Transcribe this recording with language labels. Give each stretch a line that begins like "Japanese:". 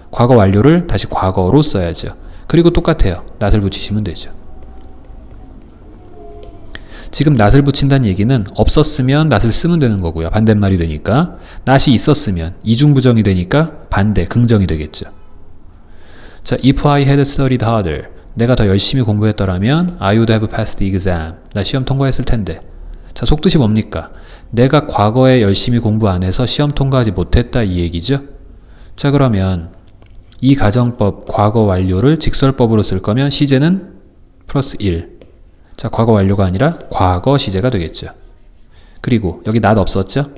Korean: 과거 완료를 다시 과거로 써야죠. 그리고 똑같아요. 낫을 붙이시면 되죠. 지금 낫을 붙인다는 얘기는 없었으면 낫을 쓰면 되는 거고요. 반대말이 되니까. 낫이 있었으면 이중부정이 되니까 반대, 긍정이 되겠죠.
English: 자, if I had studied harder,
Korean: 내가 더 열심히 공부했더라면
English: I would have passed the exam.
Korean: 나 시험 통과했을 텐데. 자, 속뜻이 뭡니까? 내가 과거에 열심히 공부 안 해서 시험 통과하지 못했다 이 얘기죠. 자, 그러면 이 가정법 과거 완료를 직설법으로 쓸 거면 시제는 플러스 1. 자, 과거 완료가 아니라 과거 시제가 되겠죠. 그리고 여기 not 없었죠?